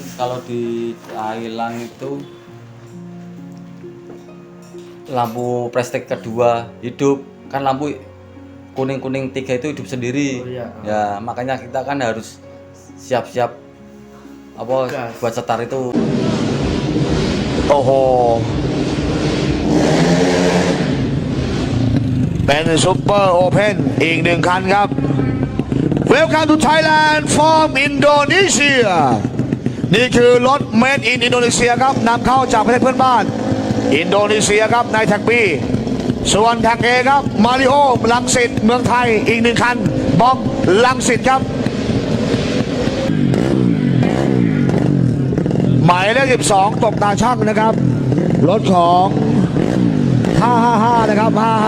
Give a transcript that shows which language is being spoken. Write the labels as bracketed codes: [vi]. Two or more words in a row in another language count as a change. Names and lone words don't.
[id] Kalau di Thailand itu lampu prestek kedua hidup, kan lampu kuning-kuning 3 itu hidup sendiri. Oh, iya. Ya makanya kita kan harus siap-siap buat setar itu. [th] โอ้โหเป็นซุปเปอร์โอเพนอีก1 คันครับ [en] Welcome to Thailand from Indonesia [th] นี่คือรถ [en] Made in Indonesia [th] ครับนำเข้าจากประเทศเพื่อนบ้านอินโดนีเซียครับในแท็ก B ส่วนแท็ก A ครับมาริโอรังสิตเมืองไทยอีก1 คันบอมรังสิตครับหมายเลข12ตกตาช่างนะครับรถของ555นะครับ